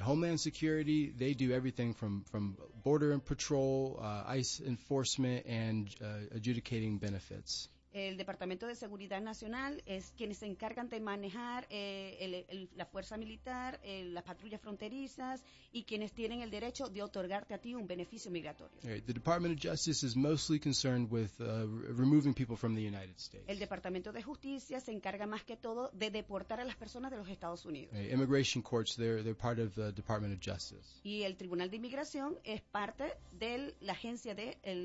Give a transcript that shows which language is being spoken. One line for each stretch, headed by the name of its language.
English: Homeland Security, they do everything from border and patrol, ICE enforcement, and adjudicating benefits.
Spanish: El Departamento de Seguridad Nacional es quienes se encargan de manejar la fuerza militar, las patrullas fronterizas y quienes tienen el derecho de otorgarte a ti un beneficio migratorio.
English: Right. The Department of Justice is mostly concerned with removing people from the United States.
Spanish: El Departamento de Justicia se encarga más que todo de deportar a las personas de los Estados Unidos.
English: Right. Immigration courts, they're part of the Department of Justice.
Spanish: Y el Tribunal de Inmigración es parte de la agencia de